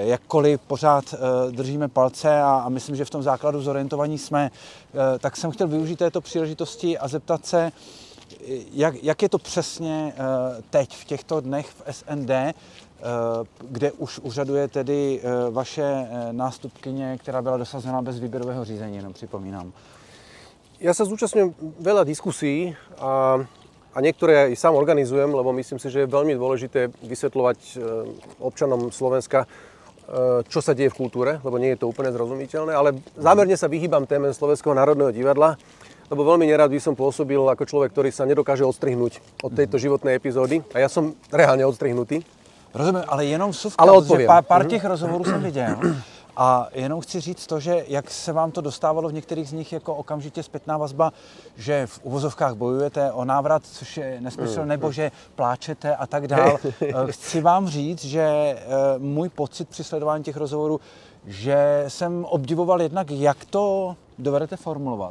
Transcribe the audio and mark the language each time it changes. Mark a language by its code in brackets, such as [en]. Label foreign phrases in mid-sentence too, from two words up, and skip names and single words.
[cs] Jakkoliv pořád držíme palce a myslím, že v tom základu zorientovaní jsme, tak jsem chtěl využít této příležitosti a zeptat se, jak je to přesně teď, v těchto dnech v SND, kde už úřaduje tedy vaše nástupkyně, která byla dosazena bez výběrového řízení, jenom připomínám. [sk] Ja sa zúčastňujem veľa diskusí a niektoré aj sám organizujem, lebo myslím si, že je veľmi dôležité vysvetľovať občanom Slovenska, čo sa deje v kultúre, lebo nie je to úplne zrozumiteľné, ale zámerne sa vyhýbam téme Slovenského národného divadla, lebo veľmi nerád by som pôsobil ako človek, ktorý sa nedokáže odstrihnúť od tejto životnej epizódy. A ja som reálne odstrihnutý. [cs] Rozumím, ale jenom vsuvka, ale protože pár těch rozhovorů jsem viděl. A jenom chci říct to, že jak se vám to dostávalo v některých z nich jako okamžitě zpětná vazba, že v uvozovkách bojujete o návrat, což je nesmysl, nebo že pláčete a tak dál. Chci vám říct, že můj pocit při sledování těch rozhovorů, že jsem obdivoval jednak, jak to dovedete formulovat.